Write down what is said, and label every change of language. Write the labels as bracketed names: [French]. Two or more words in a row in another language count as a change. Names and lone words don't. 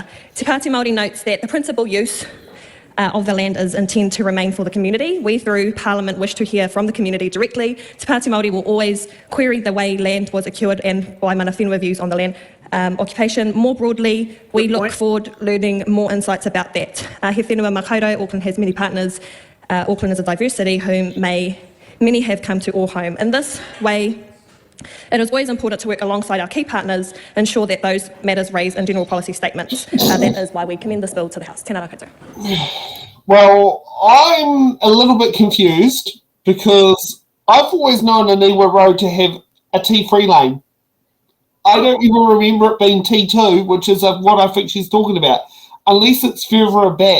[English] Te Pāti Māori notes that the principal use of the land is intended to remain for the community. We, through Parliament, wish to hear from the community directly. Te Pāti Māori will always query the way land was acquired and by [Māori] mana whenua [English] views on the land occupation. More broadly, we look forward learning more insights about that. [Māori] He whenua makaurau, [English] Auckland has many partners. Auckland is a diverse city whom many have come to all home. In this way, it is always important to work alongside our key partners, ensure that those matters raised in general policy statements. That is why we commend this bill to the House. [Māori] Tēnā rā koutou. [English] Well, I'm a little bit confused because I've always known Aniwa Road to have a T3 lane. I don't even remember it being T2, which is what I think she's talking about, unless it's further back.